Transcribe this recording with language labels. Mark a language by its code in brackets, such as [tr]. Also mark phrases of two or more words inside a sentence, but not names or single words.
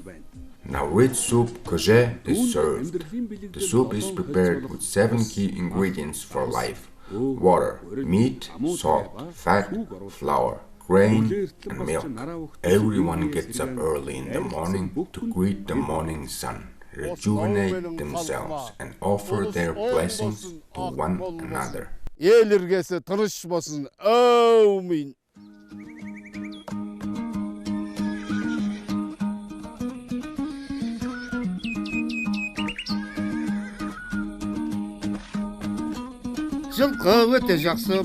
[en] Nowruz soup koje is served. The soup is prepared with 7 key ingredients for life, water, meat, salt, fat, flour, grain, and milk. Everyone gets up early in the morning to greet the morning sun, rejuvenate themselves, and offer their blessings to one another. [kk] ел іргесі тыныш болсын. Әумин. Жылқы өте жақсы.